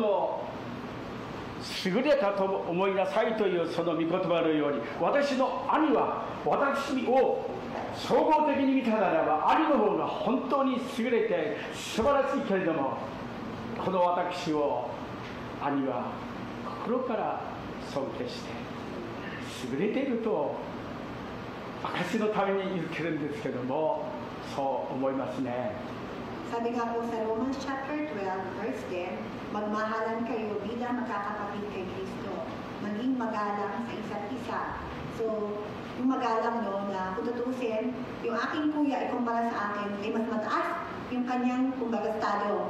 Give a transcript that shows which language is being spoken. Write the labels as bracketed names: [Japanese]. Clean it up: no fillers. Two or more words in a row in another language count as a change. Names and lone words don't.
[Japanese] 優れたと思いなさいというその御言葉のように、私の兄は私を総合的に見たならば兄の方が本当に優れて素晴らしいけれども、この私を兄は心から尊敬して優れていると証のために言ってるんですけども、そう思いますね。 [Filipino] Sabi nga po sa Romans chapter 12, verse 10, magmahalan kayo bilang magkakapatid kay Kristo. Maging magalang sa isa't isa. So, yung magalang na kung tutusin, yung aking kuya ay kumpara sa akin ay mas mataas yung kanyang kumbaga estado.